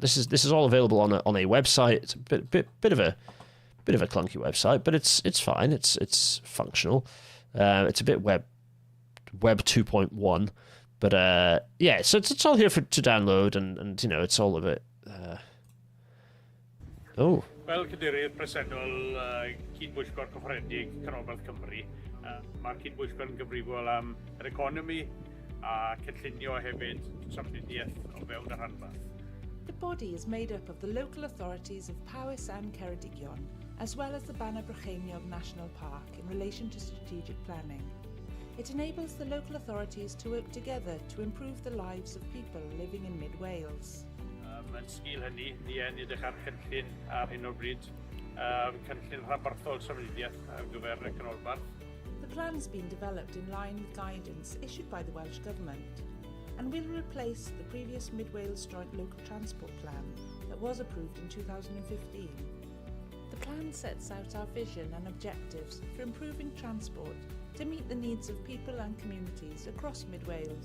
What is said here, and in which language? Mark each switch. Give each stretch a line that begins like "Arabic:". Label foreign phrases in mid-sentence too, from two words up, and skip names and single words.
English: This is all available on a website. It's a bit of a clunky website, but it's fine. It's functional. It's a bit web 2.1. But yeah, so it's all here to download, and it's all of it. Oh.
Welsh: Wel, Cadeirydd Presennol, Cydbwyllgor Cyffredin Canolbarth Cymru, mae'r Cydbwyllgor yn gyfrifol am yr economi a cynllunio hefyd trafnidiaeth o fewn y rhanbarth.
English: The body is made up of the local authorities of Powys and Ceredigion, as well as the Bana Brycheiniog National Park in relation to strategic planning. It enables the local authorities to work together to improve the lives of people living in Mid-Wales.
Welsh: Yn sgil hynny, ni yn edrych ar cynllun ar hyn o bryd, cynllun rhanbarthol trafnidiaeth ar gyfer y canolbarth.
English: The plan has been developed in line with guidance issued by the Welsh Government and will replace the previous Mid-Wales Joint Local Transport Plan that was approved in 2015. The plan sets out our vision and objectives for improving transport to meet the needs of people and communities across Mid-Wales.